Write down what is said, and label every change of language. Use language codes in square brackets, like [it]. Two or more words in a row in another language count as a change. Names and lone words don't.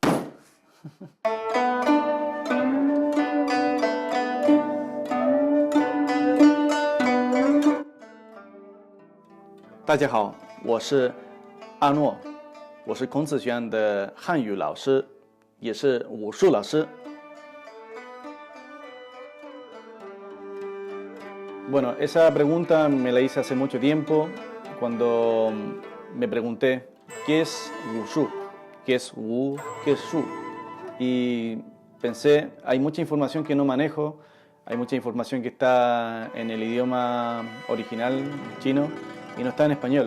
[zh] 大家好，我是阿诺，我是孔子学院的汉语老师，也是武术老师。 [es] Bueno, esa pregunta me la hice hace mucho tiempo cuando me pregunté ¿qué es Wushu? ¿Qué es Wu? ¿Qué es Shu? Y pensé, hay mucha información que no manejo, hay mucha información que está en el idioma original chino y no está en español.